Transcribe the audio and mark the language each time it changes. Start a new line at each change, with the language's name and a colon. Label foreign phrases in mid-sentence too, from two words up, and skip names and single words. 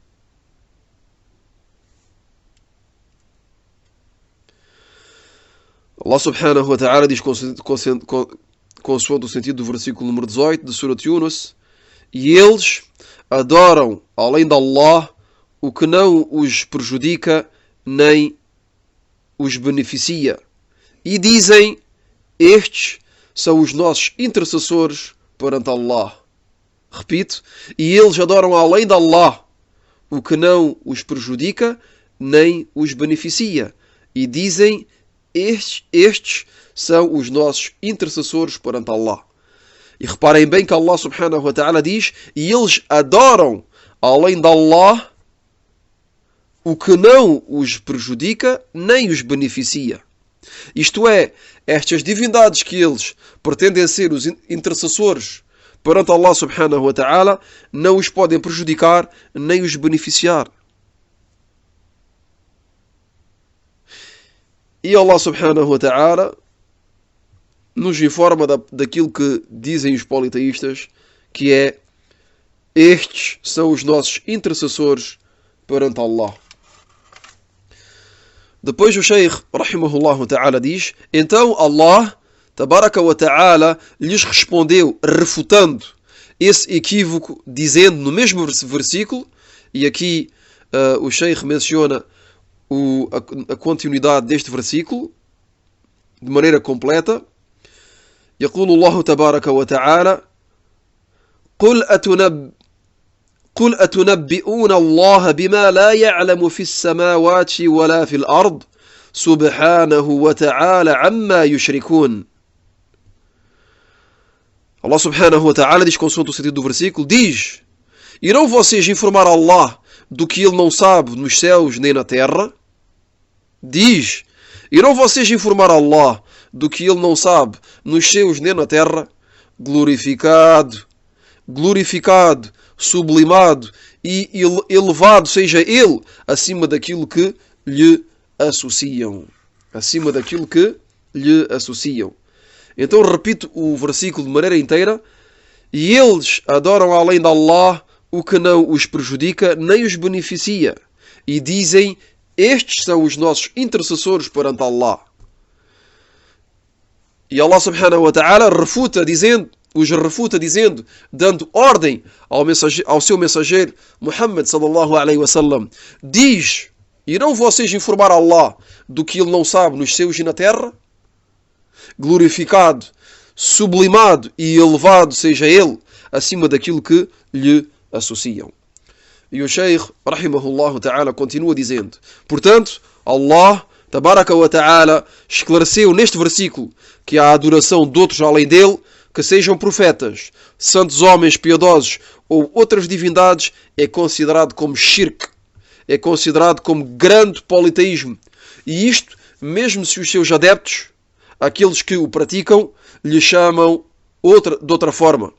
Portuguese: Allah
Arabic: سبحانه وتعالى
Portuguese: diz, consoante o sentido do versículo número 18 de Surat Yunus: e eles adoram, além de Allah, o que não os prejudica nem os beneficia. E dizem: estes são os nossos intercessores perante Allah. Repito: e eles adoram, além de Allah, o que não os prejudica nem os beneficia. E dizem: estes são os nossos intercessores perante Allah. E reparem bem que Allah
Arabic: سبحانه وتعالى
Portuguese: diz: e eles adoram, além de Allah, o que não os prejudica nem os beneficia. Isto é, estas divindades que eles pretendem ser os intercessores perante Allah
Arabic: سبحانه وتعالى
Portuguese: não os podem prejudicar nem os beneficiar. E Allah
Arabic: سبحانه وتعالى
Portuguese: nos informa daquilo que dizem os politeístas, que é: estes são os nossos intercessores perante Allah. Depois o Sheikh,
Arabic: رحمه الله تعالى,
Portuguese: diz: então
Arabic: Allah, تبارك وتعالى,
Portuguese: lhes respondeu, refutando esse equívoco, dizendo no mesmo versículo, e aqui o Sheikh menciona a continuidade deste versículo de maneira completa.
Arabic: يقول الله تبارك وتعالى: قل أتنبئون الله بما لا يعلم في السماوات ولا في الأرض سبحانه وتعالى عما يشركون.
Portuguese: Allah
Arabic: سبحانه وتعالى
Portuguese: diz, consoante o sentido do versículo, diz: irão vocês informar Allah do que ele não sabe nos céus nem na terra? Diz: irão vocês informar Allah do que ele não sabe nos céus nem na terra? Glorificado, sublimado e elevado seja ele acima daquilo que lhe associam. Acima daquilo que lhe associam. Então repito o versículo de maneira inteira: e eles adoram além de Allah o que não os prejudica nem os beneficia. E dizem: estes são os nossos intercessores perante Allah. E Allah
Arabic: سبحانه وتعالى
Portuguese: os refuta dizendo, dando ordem ao seu mensageiro Muhammad
Arabic: صلى الله عليه وسلم:
Portuguese: diz: irão vocês informar Allah do que ele não sabe nos céus e na terra? Glorificado, sublimado e elevado seja ele acima daquilo que lhe associam. E o Sheikh,
Arabic: رحمه الله تعالى,
Portuguese: continua dizendo: portanto,
Arabic: Allah, تبارك وتعالى,
Portuguese: esclareceu neste versículo que a adoração de outros além dele, que sejam profetas, santos homens piedosos ou outras divindades, é considerado como shirk, é considerado como grande politeísmo. E isto, mesmo se os seus adeptos, aqueles que o praticam, lhe chamam de outra forma.